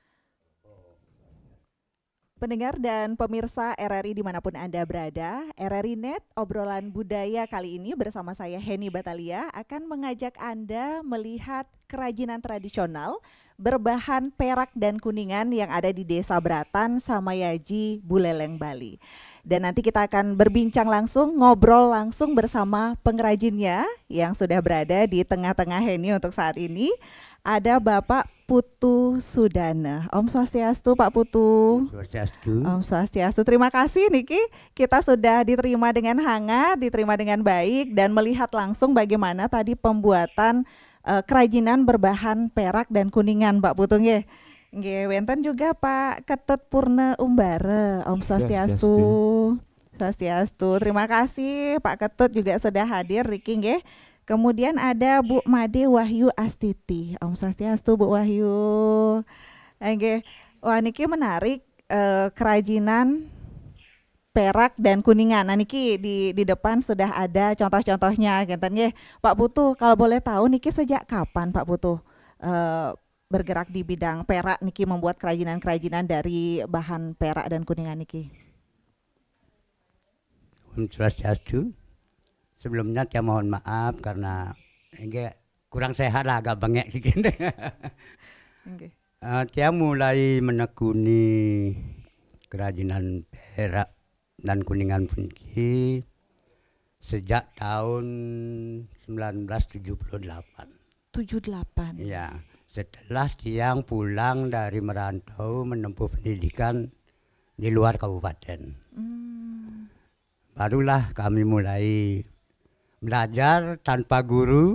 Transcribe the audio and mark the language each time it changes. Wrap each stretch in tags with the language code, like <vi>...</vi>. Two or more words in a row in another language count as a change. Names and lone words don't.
<id>Pendengar dan pemirsa RRI dimanapun Anda berada, RRI Net obrolan budaya kali ini bersama saya Heni Batalia akan mengajak Anda melihat kerajinan tradisional berbahan perak dan kuningan yang ada di Desa Bratan, Samayaji, Buleleng, Bali. Dan nanti kita akan berbincang langsung, ngobrol langsung bersama pengrajinnya yang sudah berada di tengah-tengah Heni untuk saat ini. Ada Bapak Putu Sudana. Om Swastiastu Pak Putu. Swastiastu. Om Swastiastu. Terima kasih Niki, kita sudah diterima dengan hangat, diterima dengan baik dan melihat langsung bagaimana tadi pembuatan kerajinan berbahan perak dan kuningan Pak Putu nggih. Nggih, wonten juga Pak Ketut Purna Umbara. Om Swastiastu. Swastiastu. Terima kasih Pak Ketut juga sudah hadir Niki nggih. Kemudian ada Bu Made Wahyu Astiti. Om Swastiastu Bu Wahyu. Oke. Wah niki menarik kerajinan perak dan kuningan. Nah niki di depan sudah ada contoh-contohnya ngeten nggih. Pak Putu, kalau boleh tahu niki sejak kapan Pak Putu bergerak di bidang perak niki, membuat kerajinan-kerajinan dari bahan perak dan kuningan niki? Om Swastiastu. Sebelumnya saya mohon maaf karena kurang sehat lah, agak bengek sedikit. Okay. Saya mulai menekuni kerajinan perak dan kuningan puniki sejak tahun 1978. 78. Ya, setelah Tiang pulang dari merantau menempuh pendidikan di luar kabupaten. Barulah kami mulai belajar tanpa guru.</id>